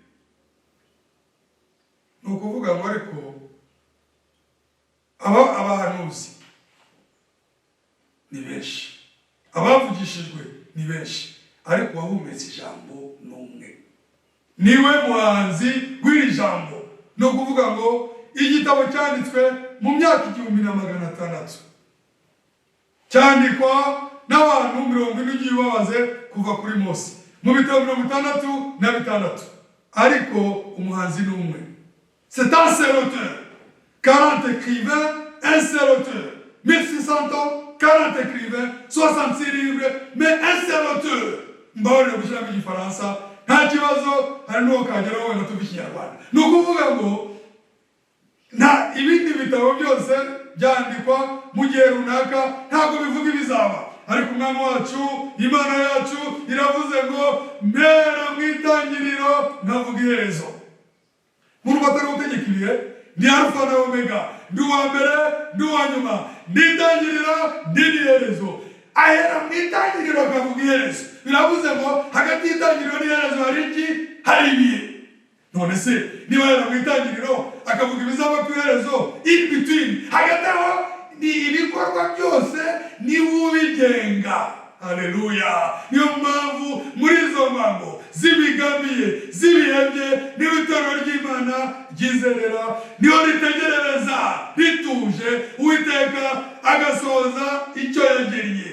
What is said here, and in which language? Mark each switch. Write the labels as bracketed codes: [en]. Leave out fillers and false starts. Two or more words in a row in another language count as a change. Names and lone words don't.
[rw] Ni ukuvuga ngo ariko abahanuzi ni benshi, abavugishijwe ni benshi, ariko wahumetse ijambo n'umwe, niwe muhanzi w'iri jambo. Ni ukuvuga ngo igitabo cyanditswe mu myaka 1600, cyandikwa n'abantu 40 ugiye babaze kuva kuri Mose, mu bitabo 66, ariko umuhanzi n'umwe. [fr] C'est un seul auteur, 40 écrivains, un seul auteur, 1600 ans, 40 écrivains, 66 livres, mais un seul auteur. [rw] Mbawone gushyira mu Gifaransa nta kibazo, hari n'uwo kageraho wenda tuva Ikinyarwanda. Ni ukuvuga ngo nta ibindi bitabo byose byandikwa mu gihe runaka ntabwo bivuga ibizaba, ariko umwami wacu, Imana yacu iravuze ngo mpera mu itangiriro nkavuga iherezo. Mu rubatari gutegeka ibihe, ni Alpha na Omega, ndi uwa mbere ndi uwa nyuma, ndi itangiriro ndi n'iherezo. Ahera mu itangiriro akavuga iherezo. Biravuze ngo hagati y'itangiriro n'iherezo hari iki? Hari ibihe. None se niba ahera mu itangiriro akavuga ibizaba ku iherezo, [en] in between, [rw] hagati aho ni ibikorwa byose ni ubigenga. Haleluya. Niyo mpamvu muri izo mpamvu z'imigambi z'ibihebye niyo itorero ry'Imana ryizerera, niyo ritegerereza rituje Uwiteka agasoza icyo yagiriye.